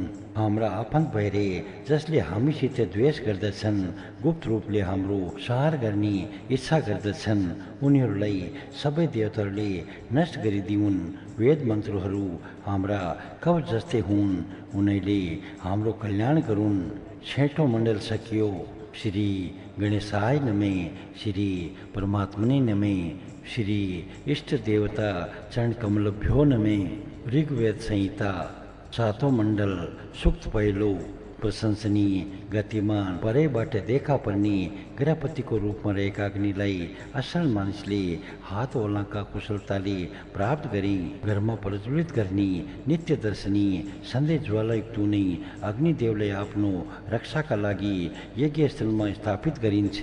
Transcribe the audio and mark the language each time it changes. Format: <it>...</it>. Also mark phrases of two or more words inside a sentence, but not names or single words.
<ne>हाम्रा आफन्त भएर जसले हामीसित द्वेष गर्दछन्, गुप्त रूपले हाम्रो संहार गर्ने इच्छा गर्दछन्, उनीहरूलाई सबै देवताहरूले नष्ट गरिदिउन्। वेद मन्त्रहरू हाम्रा कवच जस्तै हुन्। उनीहरूले हाम्रो कल्याण गरून्। 6औं मण्डल सकियो।</ne> <sa>श्री गणेशाय नमे, श्री परमात्मने नमे, श्री इष्ट देवता चरण कमलभ्यो नमे।</sa> <ne>ऋग्वेद संहिता 7औं मण्डल सूक्त पहिलो। प्रशंसनीय, गतिमान, परैबाट देखा पर्ने गृहपतिको रूपमा रहेका अग्निलाई असल मानिसले हात ओलाका कुशलताले प्राप्त गरी घरमा प्रज्वलित गर्ने नित्य दर्शनी सधैँ ज्वालायुक्त हुने अग्निदेवलाई आफ्नो रक्षाका लागि यज्ञस्थलमा स्थापित गरिन्छ।</ne>